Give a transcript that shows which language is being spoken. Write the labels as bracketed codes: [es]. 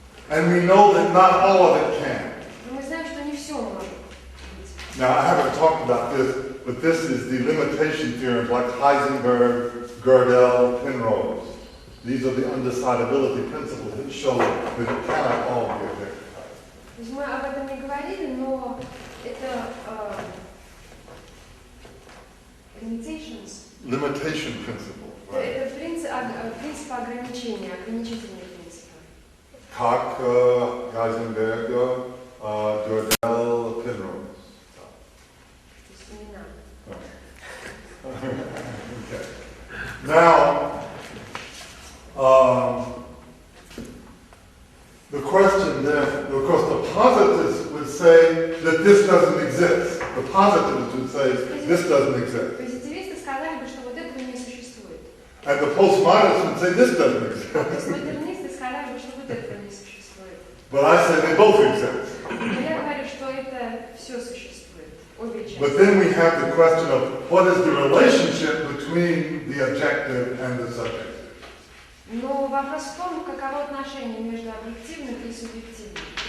[en] And we know that not all of it can. [ru] Но мы знаем, что не все может быть. [en] Now, I haven't talked about this, but this is the limitation theorems like Heisenberg, Gödel, Penrose. These are the undecidability principles that show that it cannot all be objectified. [ru] То есть мы об этом не говорили, но это [en] Limitation principle. Right? [ru] Это принцип ограничения, ограничительные принципы. Как Heisenberg, Gödel, Penrose. То есть имена. [en] Okay. Now, the question then, of course, the positivists would say that this doesn't exist. The positivists would say this doesn't exist. [ru] Позитивисты сказали бы, что вот этого не существует. [en] And the postmodernists would say this doesn't exist. [ru] Постмодернисты сказали бы, что вот этого не существует. [en] But I say they both exist. [ru] Но я говорю, что это все существует, обе части. [en] But then we have the question of what is the relationship between the objective and the subjective. [ru] Но вопрос в том, каково отношение между объективным и субъективным.